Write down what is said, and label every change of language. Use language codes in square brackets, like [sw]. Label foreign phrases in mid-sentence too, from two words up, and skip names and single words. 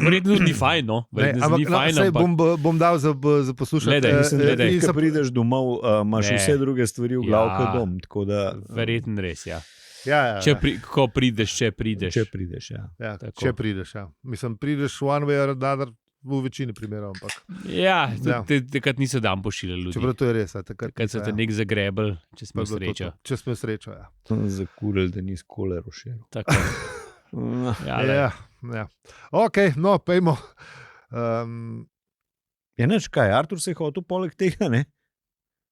[sl] Verjetno ni fajn, no. Bom dal za poslušati. Ko prideš domov, imaš vse druge stvari v glavu kot dom, tako da... Verjetno res, ja. Ko prideš, če prideš. Če prideš, ja. Mislim, prideš [en] one way or another [sl] v večini primerov, ampak... Ja, takrat niso dan pošiljali ljudi. Čeprav to je res, takrat so te nek zagrebel, če smo srečo. Če smo srečo, ja. Zakurili, da nisi kolero šel. Tako. Ja. Ok, no, pejmo. Ja, neč kaj, Artur se je hotel poleg tega, ne?